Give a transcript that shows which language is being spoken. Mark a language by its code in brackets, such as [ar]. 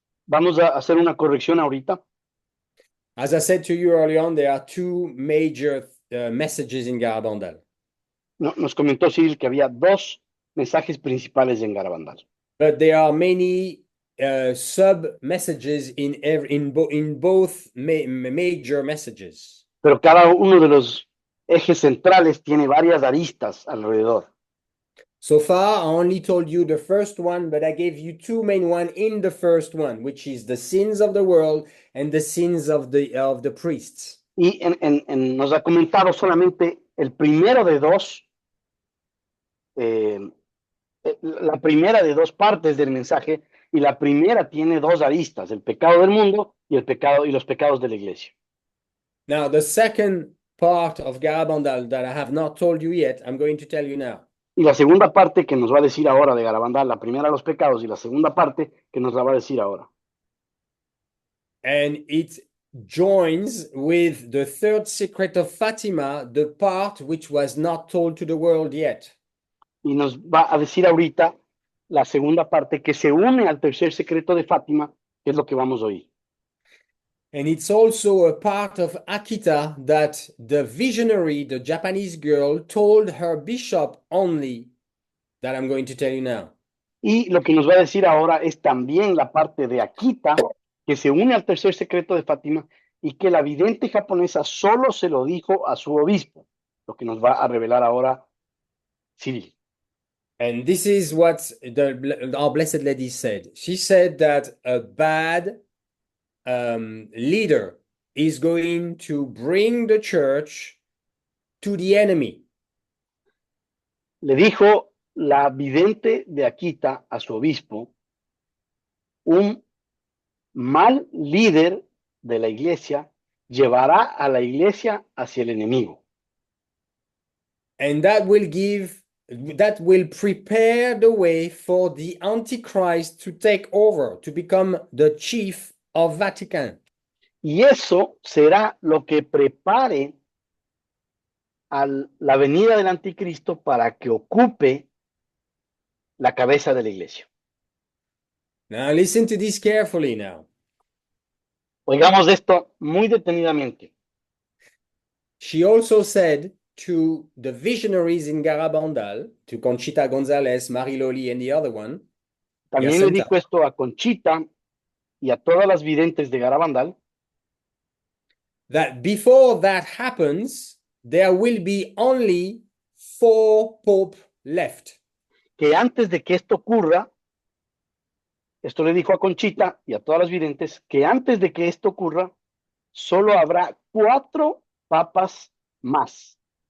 [es] Vamos a hacer una corrección ahorita. [en] As I said to you early on, there are two major messages in Garabandal. [es] Nos comentó Cyril que había dos mensajes principales en Garabandal. [en] But there are many sub messages in both major messages. [es] Pero cada uno de los ejes centrales tiene varias aristas alrededor. [en] So far, I only told you the first one, but I gave you two main ones in the first one, which is the sins of the world and the sins of the priests. [es] Y nos ha comentado solamente el primero de dos, la primera de dos partes del mensaje, y la primera tiene dos aristas, el pecado del mundo y los pecados de la iglesia. [en] Now, the second part of Garabandal that I have not told you yet, I'm going to tell you now. [es] Y la segunda parte que nos va a decir ahora de Garabandal, la primera los pecados y la segunda parte que nos la va a decir ahora. [en] And joins with the third secret of Fatima, the part which was not told to the world yet. [es] Y nos va a decir ahorita la segunda parte que se une al tercer secreto de Fátima, que es lo que vamos a oír. [en] And it's also a part of Akita that the visionary, the Japanese girl, told her bishop only that I'm going to tell you now. [es] Y lo que nos va a decir ahora es también la parte de Akita, que se une al tercer secreto de Fátima y que la vidente japonesa solo se lo dijo a su obispo, lo que nos va a revelar ahora Cyril. [en] And this is what our Blessed Lady said. She said that a bad leader is going to bring the church to the enemy. [es] Le dijo la vidente de Akita a su obispo, un mal líder de la iglesia llevará a la iglesia hacia el enemigo. [en] And that will prepare the way for the Antichrist to take over, to become the chief of Vatican. [es] Y eso será lo que prepare a la venida del anticristo para que ocupe la cabeza de la iglesia. [en] Now listen to this carefully now. [es] Oigamos esto muy detenidamente. [en] She also said to the visionaries in Garabandal, to Conchita Gonzalez, Mariloli, and the other one, [es] También le dijo esto a Conchita y a todas las videntes de Garabandal, [en] that before that happens, there will be only 4 popes left. [es] que antes de que esto ocurra, esto le dijo a Conchita y a todas las videntes, que antes de que esto ocurra, solo habrá 4 papas más.